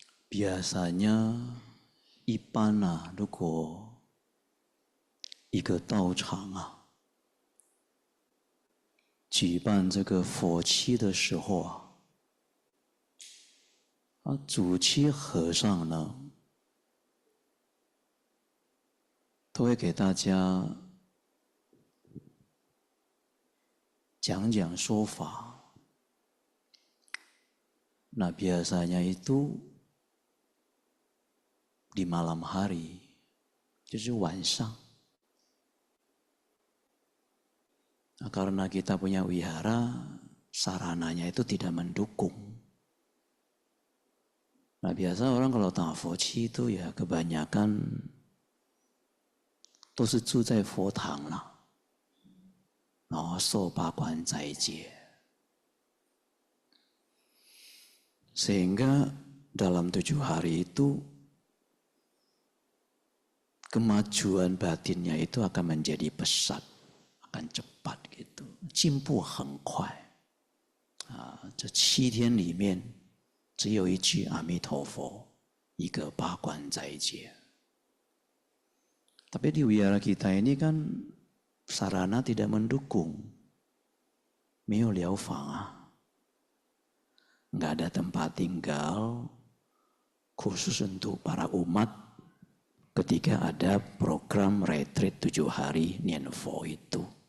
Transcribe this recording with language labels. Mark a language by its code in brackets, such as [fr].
[id] Biasanya [zh] 一般啊，如果一个道场啊，举办这个佛七的时候啊，主七和尚呢，都会给大家讲讲说法。 [id] Nah biasanya itu di malam hari， [zh] 就是晚上。 [id] Nah, karena kita punya wihara, sarananya itu tidak mendukung. Nah biasa orang kalau tafoci itu ya kebanyakan [zh] 都是住在佛堂啦，然后受八关斋戒。 [id] Sehingga dalam 7 hari itu kemajuan batinnya itu akan menjadi pesat, akan cepat gitu, [zh] 进步很快。这7天里面只有一句阿弥陀佛，一个八关斋戒。 [id] Tapi di wihara kita ini kan sarana tidak mendukung, [zh] 没有疗法啊。 [id] Nggak ada tempat tinggal khusus untuk para umat ketika ada program retreat 7 hari Nianfo itu.